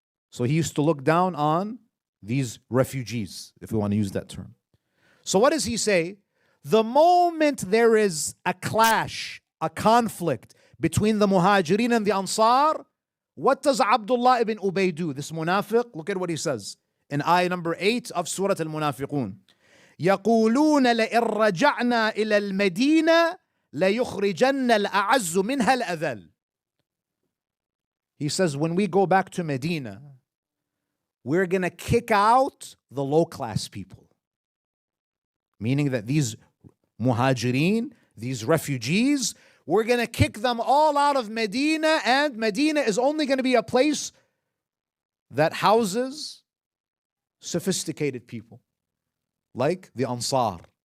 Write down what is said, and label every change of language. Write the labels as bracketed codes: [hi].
[en] So he used to look down on these refugees, if we want to use that term. So what does he say? The moment there is a clash, a conflict between the Muhajirin and the Ansar, what does Abdullah ibn Ubay do? This munafiq, look at what he says in ayah number 8 of Surah Al-Munafiqun. [ar] يقولون لئن رجعنا إلى المدينة ليخرجن الأعز منها الأذل. [en] He says, when we go back to Medina, we're going to kick out the low-class people. Meaning that these muhajirin, these refugees, we're going to kick them all out of Medina, and Medina is only going to be a place that houses sophisticated people, like the Ansar.